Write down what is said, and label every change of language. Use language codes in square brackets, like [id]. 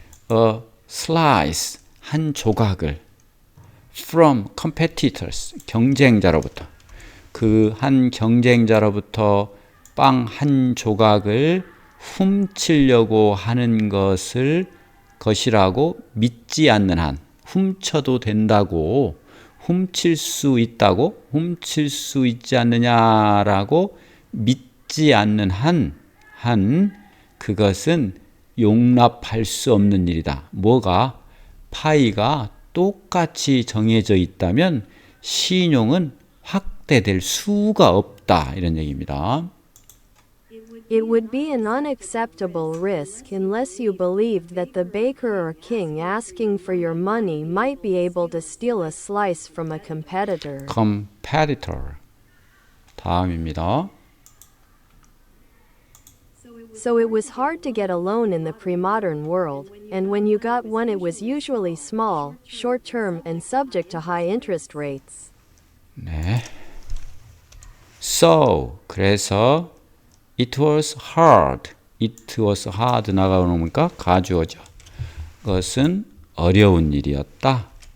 [en] A slice, [ko] 한 조각을 [en] from competitors, [ko] 경쟁자로부터. 그 한 경쟁자로부터 빵 한 조각을 훔치려고 하는 것이라고 믿지 않는 한, 훔쳐도 된다고, 훔칠 수 있다고, 훔칠 수 있지 않느냐라고 믿지 않는 한 그것은 용납할 수 없는 일이다. 뭐가? 파이가 똑같이 정해져 있다면 신용은 확대될 수가 없다. 이런 얘기입니다. [en] It would be an unacceptable risk unless you believed that the baker or king asking for your money might be able to steal a slice from a competitor. [ko] competitor. 다음입니다. [en] So it was hard to get a loan in the pre-modern world, and when you got one it was usually small, short-term, and subject to high interest rates. [ko] 네. [en] So, [ko] 그래서 [en] it was hard. it was hard [ko] 나가놓으니까 가주어죠. 그것은 어려운 일이었다.